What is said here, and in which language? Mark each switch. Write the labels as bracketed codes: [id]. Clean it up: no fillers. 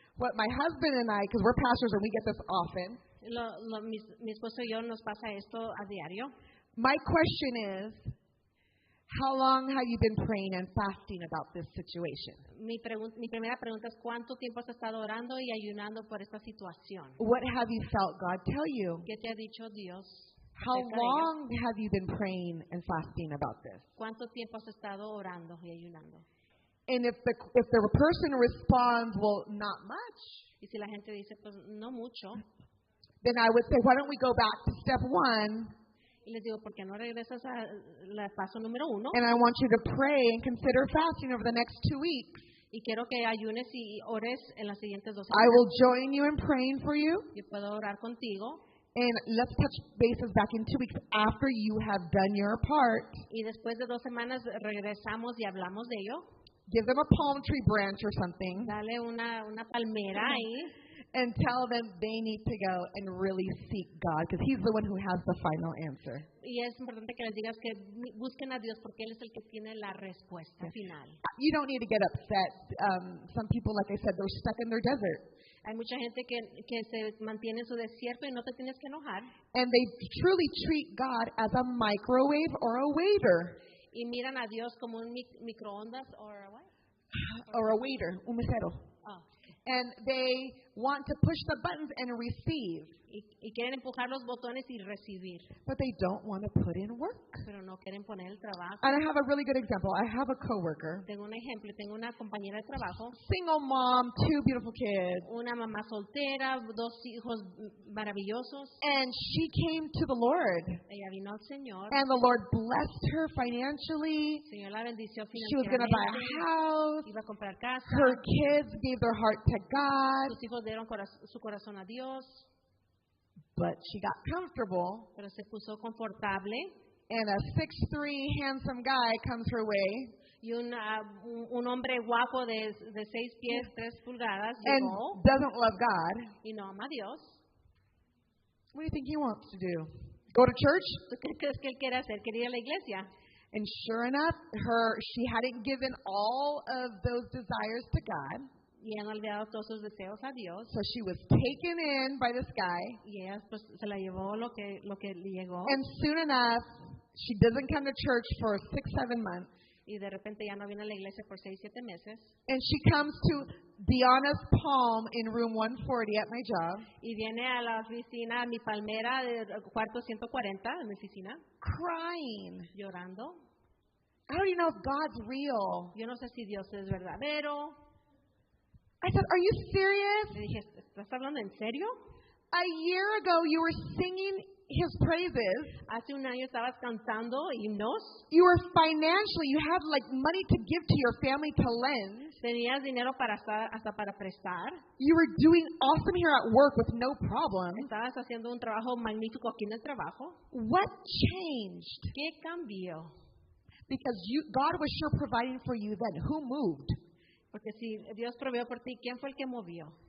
[en] what my husband and I, because we're pastors and we get this often, [es] mi esposo y yo nos pasa esto a diario. [en] my question is, how long have you been praying and fasting about this situation? [es] Mi primera pregunta es, ¿cuánto tiempo has estado orando y ayunando por esta situación? [en] What have you felt God tell you? [es] ¿Qué te ha dicho Dios? [en] How [es] acerca de ello? [en] long have you been praying and fasting about this? [es] ¿Cuánto tiempo has estado orando y ayunando? [en] And if the person responds, well, not much, [es] Y si la gente dice, pues no mucho, [en] then I would say, why don't we go back to step 1, [es] y les digo, ¿por qué no regresas al paso número 1? [en] and I want you to pray and consider fasting over the next 2 weeks. [es] Y quiero que ayunes y ores en las siguientes 2 [en] I [es] semanas. [en] will join you in praying for you, [es] Yo puedo orar contigo. [en] and let's touch bases back in 2 weeks after you have done your part. [es] Y después de 2 semanas regresamos y hablamos de ello. [en] Give them a palm tree branch or something, [es] Dale una palmera ahí [en] and tell them they need to go and really seek God, because He's the one who has the final answer. [es] y es importante que les digas que busquen a Dios porque Él es el que tiene la respuesta final. [en] You don't need to get upset. Some people, like I said, they're stuck in their desert, [es] Hay mucha gente que se mantiene en su desierto y no te tienes que enojar. [en] and they truly treat God as a microwave or a waiter. [es] Y miran a Dios como un microondas [en] Or a waiter, [es] un mesero. Oh. [en] And they want to push the buttons and receive, [es] Y quieren empujar los botones y recibir, [en] but they don't want to put in work. [es] pero no quieren poner el trabajo. [en] And I have a really good example. I have a coworker, [es] Tengo un ejemplo, tengo una compañera de trabajo, [en] single mom, 2 beautiful kids, [es] una mamá soltera, 2 hijos maravillosos. [en] and she came to the Lord, [es] Ella vino al Señor, [en] and the Lord blessed her financially. [es] el Señor la bendició [en] She was going to buy a [es] financieramente, [en] house. [es] iba a comprar casa, [en] Her kids gave their heart to God, [es] sus hijos dieron su corazón a Dios, [en] but she got comfortable, [es] pero se puso confortable [en] and a 6'3" handsome guy comes her way [es] y un hombre guapo de 6 pies, 3 pulgadas [en] and [es] llegó [en] doesn't love God. [es] y no ama a Dios. [en] What do you think he wants to do? Go to church? [es] ¿Tú qué crees que él quiere hacer? ¿Quiere ir a la iglesia? [en] And sure enough, she hadn't given all of those desires to God. [es] Y han olvidado todos sus deseos a Dios. [en] So she was taken in by this guy. [es] Y ella pues, se la llevó lo que le llegó. [en] And soon enough, she doesn't come to church for 6-7 months. [es] Y de repente ya no viene a la iglesia por 6-7 meses. [en] And she comes to Diana's Palm in room 140 at my job. [es] Y viene a la oficina, a mi palmera de cuarto 140 de mi oficina. [en] Crying. [es] Llorando. [en] How do you know if God's real? [es] Yo no sé si Dios es verdadero. [en] I said, are you serious? [es] Le dije, ¿estás hablando en serio? [en] A year ago, you were singing His praises. [es] Hace un año estabas cantando himnos. [en] You were financially, you had like money to give to your family to lend. [es] Tenías dinero hasta para prestar. [en] You were doing awesome here at work with no problem. [es] Estabas haciendo un trabajo magnífico aquí en el trabajo. [en] What changed? [es] ¿Qué cambió? [en] Because God was sure providing for you then. Who moved? [es] Porque si Dios proveyó por ti, ¿quién fue el que movió?